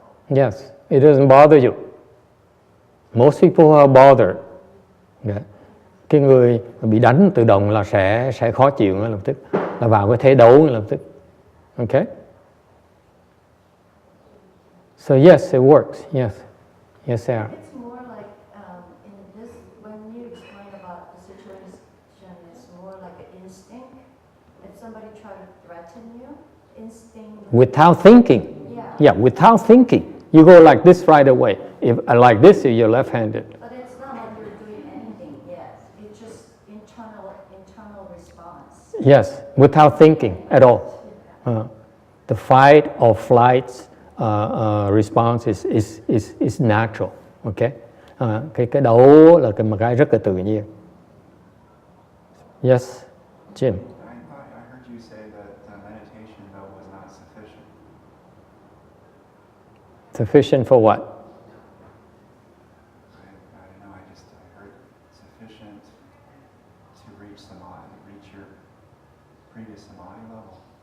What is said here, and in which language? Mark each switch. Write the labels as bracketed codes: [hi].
[en] Yes, it doesn't bother you. Most people are bothered. Yeah. [vi] Cái người bị đánh tự động là sẽ khó chịu ngay lập tức, là vào cái thế đấu ngay lập tức. [en] Okay? So yes, it works. Yes. Yes, Sarah. It's more like in this, when you explain about the situation, it's more like an instinct. If somebody tried to threaten you, instinct. Without thinking. Yeah, without thinking. You go like this right away. If like this, you're left-handed. But it's not like you're doing anything yet. It's just internal response. Yes, without thinking at all. The fight or flight response is natural. Okay? [vi] Cái đấu là một cái rất là tự nhiên. [en] Yes, Jim. I heard you say that meditation though was not sufficient. Sufficient for what? I don't know. I heard sufficient to reach samadhi, reach your previous samadhi level.